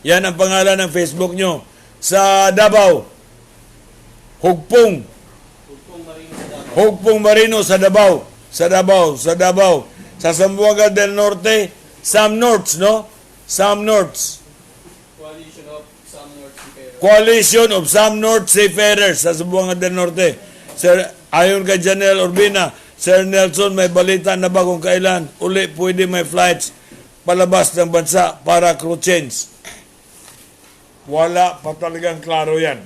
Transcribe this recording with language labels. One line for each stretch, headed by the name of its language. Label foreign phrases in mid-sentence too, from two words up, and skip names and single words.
Filipino: Yan ang pangalan ng Facebook nyo. Sa Davao, Hugpong. Hugpong Marino sa Davao. Sa Davao. Sa Zamboanga del Norte, Sam Norts, no? Sam Norts. Coalition of Sam North Seafarers sa Zamboanga del Norte. Sir, ayon kay Janelle Urbina, Sir Nelson, may balita na ba kung kailan uli pwede may flights palabas ng bansa para
English: crew change?
Filipino: Wala pa talagang klaro yan.